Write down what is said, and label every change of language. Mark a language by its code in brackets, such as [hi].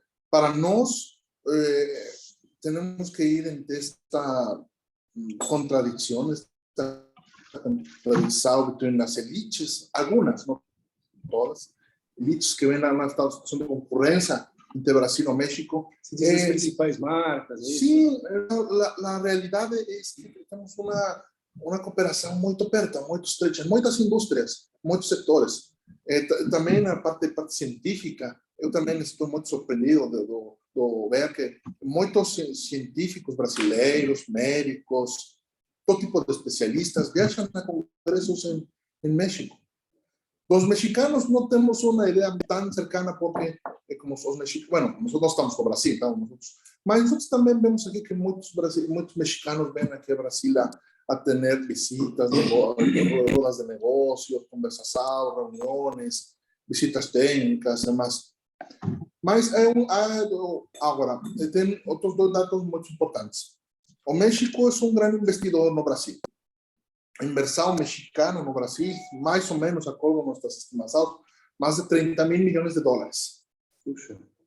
[pt] Para nós, temos que ir entre esta contradição, esta contradição entre as elites, algumas, não todas, elites que [es] ven a una situación de concurrencia entre Brasil y México. [pt] As principais marcas. [es] Sí, la realidad es que tenemos una cooperación muy aperta, muy estrecha, en muchas industrias, muchos sectores. [pt] También a parte científica, eu também estou muito surpreendido de ver que muitos científicos brasileiros, médicos, todo tipo de especialistas [es] viajan a congresos en México. Los mexicanos no tenemos una idea tan cercana porque, como los mexicanos, bueno, nosotros estamos con Brasil, estamos nosotros, mas nosotros también vemos aquí que muchos mexicanos ven aquí a Brasil a tener visitas, rodas de negocios, conversações, reuniones, visitas técnicas, demás. [pt] Mas agora, tem outros dois dados muito importantes. O México é um grande investidor no Brasil. A inversão mexicana no Brasil, mais ou menos, acordo com nossas estimações, mais de 30 mil milhões de dólares. Puxa.